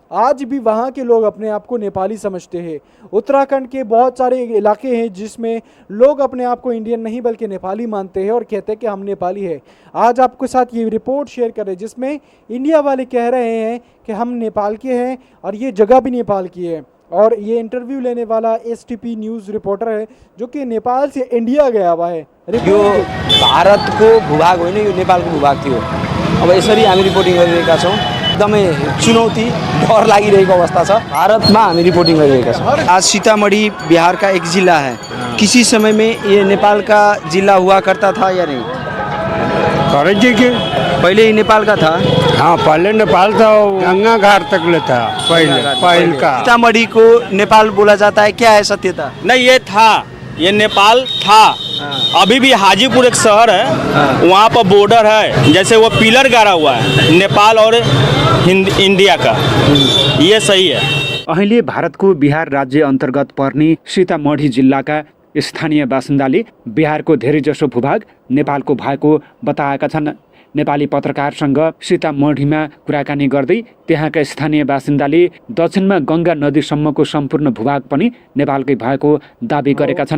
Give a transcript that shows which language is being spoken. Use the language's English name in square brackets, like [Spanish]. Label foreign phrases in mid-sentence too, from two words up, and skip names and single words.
[Hindi] आज भी वहाँ के लोग अपने आप को नेपाली समझते हैं। उत्तराखंड के बहुत सारे इलाके हैं जिसमें लोग अपने आप को इंडियन नहीं बल्कि नेपाली मानते हैं और कहते हैं कि हम नेपाली है। आज आपके साथ ये रिपोर्ट शेयर कर रहे हैं जिसमें इंडिया वाले कह रहे हैं कि हम नेपाल के हैं और ये जगह भी नेपाल की है। और ये इंटरव्यू लेने वाला STP न्यूज़ रिपोर्टर है जो कि नेपाल से इंडिया गया हुआ है। [Nepali] यो भारतको भूभाग होइन, यो नेपालको भूभाग थियो। अब यसरी हामी रिपोर्टिङ गरिरहेका छौँ। एकदमै चुनौती, डर लागिरहेको अवस्था छ। भारतमा हामी रिपोर्टिङ गरिरहेका छौँ। [Hindi] आज सीतामढ़ी बिहार का एक जिला है। किसी समय में ये नेपाल का जिला हुआ करता था या नहीं? पहले ही नेपाल का था। हाँ, पहले नेपाल था, गंगा घाट तक ले था पहले का। सीतामढ़ी को नेपाल बोला जाता है, क्या है सत्यता? नहीं, ये था, ये नेपाल था। अभी भी हाजीपुर एक शहर है, वहाँ पर बॉर्डर है, जैसे वो पिलर गाड़ा हुआ है नेपाल और इंडिया का। ये सही है। [Nepali] अहिले भारतको बिहार राज्य अन्तर्गत पर्ने सीतामढ़ी जिल्लाका स्थानीय बासिन्दाले बिहारको धेरैजसो भूभाग नेपालको भएको बताएका छन्। नेपाली पत्रकारसँग सीतामढ़ीमा कुराकानी गर्दै त्यहाँका स्थानीय बासिन्दाले दक्षिणमा गङ्गा नदीसम्मको सम्पूर्ण भूभाग पनि नेपालकै भएको दाबी गरेका छन्।